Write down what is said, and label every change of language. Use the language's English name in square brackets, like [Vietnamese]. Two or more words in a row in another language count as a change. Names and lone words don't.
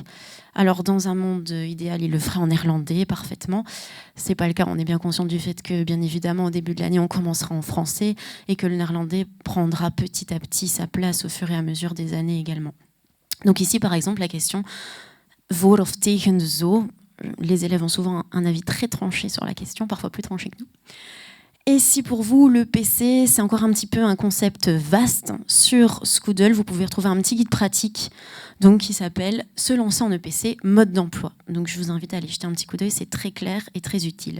[French] Alors, dans un monde idéal, il le ferait en néerlandais parfaitement. Ce n'est pas le cas. On est bien conscient du fait que, bien évidemment, au début de l'année, on commencera en français et que le néerlandais prendra petit à petit sa place au fur et à mesure des années également. Donc ici, par exemple, la question « [Dutch] voor of tegen de zo ». [French] Les élèves ont souvent un avis très tranché sur la question, parfois plus tranché que nous. Et si pour vous, le PC, c'est encore un petit peu un concept vaste, sur Skoodle, vous pouvez retrouver un petit guide pratique donc, qui s'appelle « Se lancer en EPC, mode d'emploi ». Donc je vous invite à aller jeter un petit coup d'œil, c'est très clair et très utile.